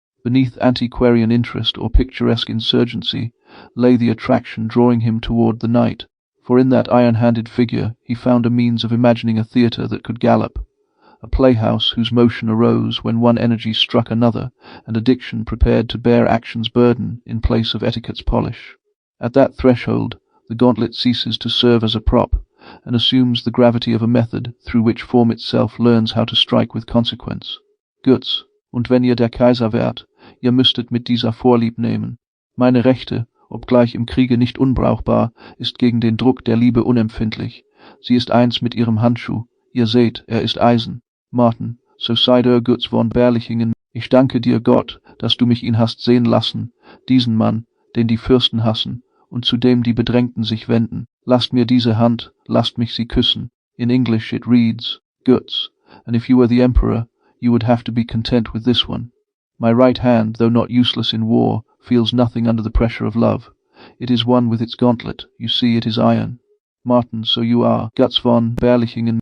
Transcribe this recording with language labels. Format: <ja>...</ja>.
<en>Beneath antiquarian interest or picturesque insurgency lay the attraction drawing him toward the night, for in that iron-handed figure he found a means of imagining a theatre that could gallop, a playhouse whose motion arose when one energy struck another, and a diction prepared to bear action's burden in place of etiquette's polish. At that threshold, the Gauntlet ceases to serve as a prop, and assumes the gravity of a method through which form itself learns how to strike with consequence.</en> <de>Götz, und wenn ihr der Kaiser wärt, ihr müsstet mit dieser Vorlieb nehmen. Meine Rechte, obgleich im Kriege nicht unbrauchbar, ist gegen den Druck der Liebe unempfindlich. Sie ist eins mit ihrem Handschuh. Ihr seht, er ist Eisen. Martin, so sei der Götz von Berlichingen, ich danke dir, Gott, dass du mich ihn hast sehen lassen, diesen Mann, den die Fürsten hassen, und zu dem die Bedrängten sich wenden. Lasst mir diese Hand, lasst mich sie küssen.</de> <en>In English it reads, Götz, and if you were the emperor, you would have to be content with this one. My right hand, though not useless in war, feels nothing under the pressure of love. It is one with its gauntlet. You see, it is iron. Martin, so you are Götz von Berlichingen.</en>